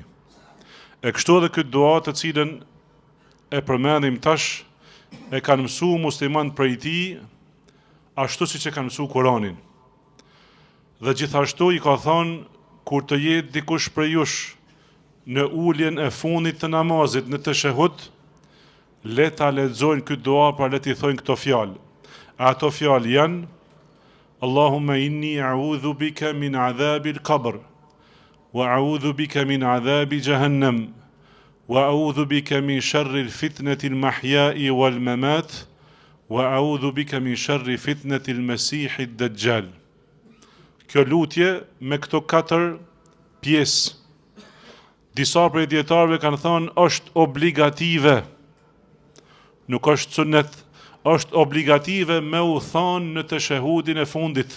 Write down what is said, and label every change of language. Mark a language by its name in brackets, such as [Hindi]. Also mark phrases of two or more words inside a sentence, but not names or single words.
[Albanian] E kështu edhe këtë dua të cilën e përmendim tash, e kanë mësu musliman prej tij, ashtu siç e kanë mësu Kuranin. Dhe gjithashtu i ka thonë: kur të jetë dikush prej jush në uljen e fundit të namazit në teshehud, le ta lexojnë këtë dua, pra le t'i thojnë këto fjalë. Ato fjalë janë: [Arabic] اللهم إني أعوذ بك من عذاب القبر وأعوذ بك من عذاب جهنم وأعوذ بك من شر الفتنة المحيا والممات وأعوذ بك من شر فتنة المسيح الدجال. [Albanian] Kjo lutje me këto 4 pjesë, disa prej dietarëve kanë thënë është obligative, nuk është sunet, është obligative me u thënë në teshehudin e fundit.